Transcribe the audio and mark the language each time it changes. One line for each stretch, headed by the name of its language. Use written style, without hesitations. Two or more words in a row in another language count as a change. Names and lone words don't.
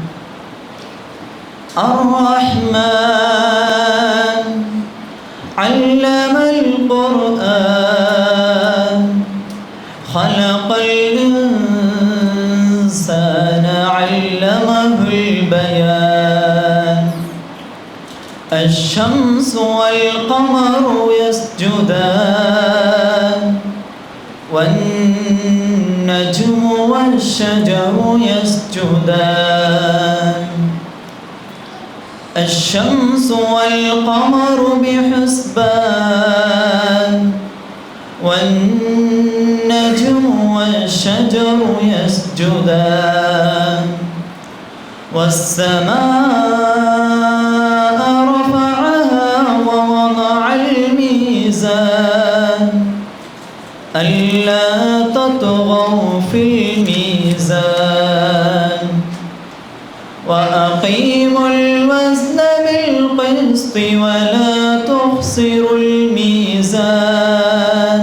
Arabic: الرحمن علم القرآن خلق الإنسان علمه البيان. الشمس والقمر يسجدان والنجم والشجر يسجدان. الشمس والقمر بحسبان والنجم والشجر يسجدان. والسماء رفعها ووضع الميزان ألا تطغوا في الميزان وأقيموا الوزن بالقسط ولا تخسروا الميزان.